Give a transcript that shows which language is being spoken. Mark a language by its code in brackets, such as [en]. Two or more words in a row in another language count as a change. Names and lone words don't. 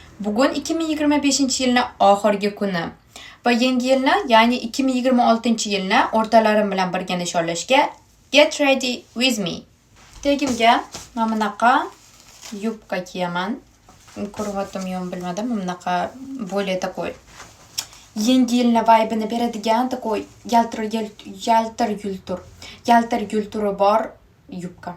[uz] Bugun 2025-yilning oxirgi kuni va yangi yilni, ya'ni 2026-yilni o'rtalarim bilan birga nishonlashga [en] get ready with me. [uz] Tegimga mana bunaqa yubka kiyaman. Ko'ryaptimi-yo'qmi bilmadim. Mana bunaqa [ru] более такой [uz] yangi yilni vibe'ini beradigan такой yaltir yulturi bor yubka.